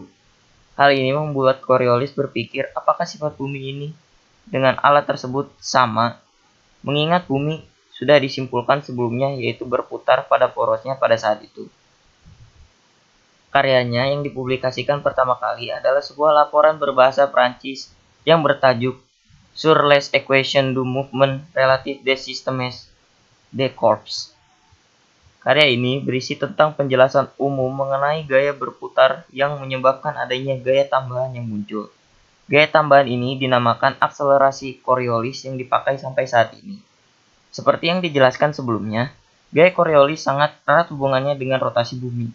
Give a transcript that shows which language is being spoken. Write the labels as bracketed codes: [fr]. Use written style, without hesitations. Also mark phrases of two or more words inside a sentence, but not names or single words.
[id] Hal ini membuat Coriolis berpikir apakah sifat bumi ini dengan alat tersebut sama, mengingat bumi sudah disimpulkan sebelumnya yaitu berputar pada porosnya pada saat itu. Karyanya yang dipublikasikan pertama kali adalah sebuah laporan berbahasa Prancis yang bertajuk Sur les équations du mouvement relatif des systèmes de corps. Karya ini berisi tentang penjelasan umum mengenai gaya berputar yang menyebabkan adanya gaya tambahan yang muncul. Gaya tambahan ini dinamakan akselerasi Coriolis yang dipakai sampai saat ini. Seperti yang dijelaskan sebelumnya, gaya Coriolis sangat erat hubungannya dengan rotasi bumi.